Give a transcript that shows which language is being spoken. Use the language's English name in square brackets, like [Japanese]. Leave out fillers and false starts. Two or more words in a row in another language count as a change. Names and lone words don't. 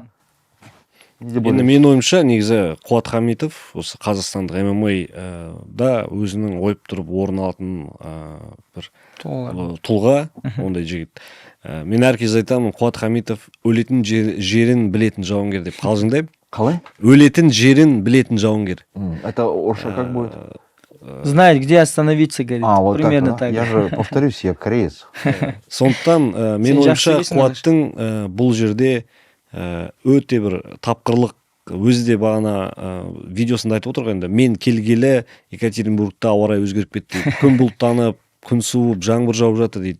[Kazakh] Енді мен ойымша, негізі Қуат Хамитов осы қазақстандық ММА-да өзінің ойып тұрып орын алатын бір тұлға, ондай жігіт. Мен әркез айтамын, Қуат Хамитов өлетін жерін білетін жауынгер деп қалжыңдаймын. Қалай? Өлетін жерін білетін жауынгер. [Russian] Это орысша как будет? Знает, где остановиться, говорит. Вот примерно так. Я же повторюсь, я кореец. [Kazakh] Сондықтан мен ойымша Қуаттың бұл жерде өте бір тапқырлық, өзі де бағана видеосында айтып отыр ғой, енді мен келгелі Екатеринбургта ауа райы өзгеріп кетті, күн бұлттанып, күн суып, жаңбыр жауып жатыр дейді.